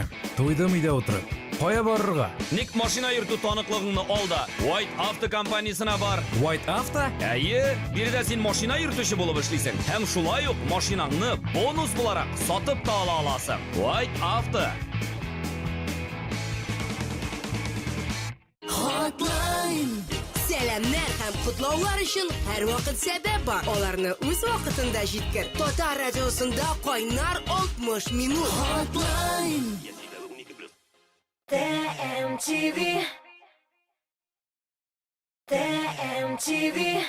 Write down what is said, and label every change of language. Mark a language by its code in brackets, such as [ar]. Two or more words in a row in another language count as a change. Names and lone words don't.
[tt] Тойдым өйдә утырып. Кая барырга? Ник машина йөртү таныклыгыңны ал да White Auto компаниясына бар. White Auto? Әйе, биредә син машина йөртүче булып эшлисең. Һәм шулай ук машинаңны бонус буларак сатып та ала аласың. White Auto. Hotline. Сәламнәр һәм кутлаулар өчен һәрвакыт сәбәп бар. Аларны үз вакытында җиткер. Татар радиосында кайнар 60 минут. Hotline. TMTV. TMTV.